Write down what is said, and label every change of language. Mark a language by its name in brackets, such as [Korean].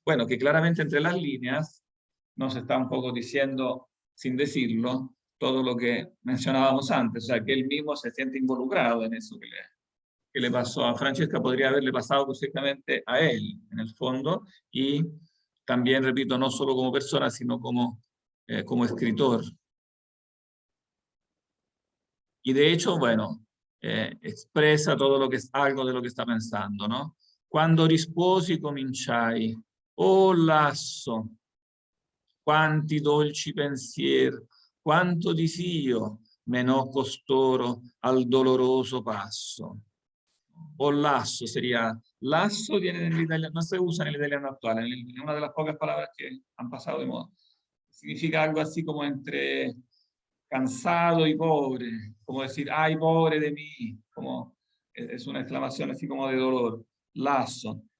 [Spanish] Bueno, que claramente entre las líneas nos está un poco diciendo, sin decirlo, todo lo que mencionábamos antes, o sea, que él mismo se siente involucrado en eso que le pasó a Francesca, podría haberle pasado perfectamente a él, en el fondo, y también, repito, no solo como persona, sino como escritor. Y de hecho, bueno, expresa todo lo que es algo de lo que está pensando, ¿no? [Italian] Quando risposi cominciai, oh lasso, quanti dolci pensier, quanto disio menò costoro al doloroso passo. [Spanish] O lasso sería, lasso viene en el italiano, no se usa en el italiano actual, en una de las pocas palabras que han pasado de moda. Significa algo así como entre cansado y pobre, como decir, ay, pobre de mí, como es una exclamación así como de dolor. Lazo.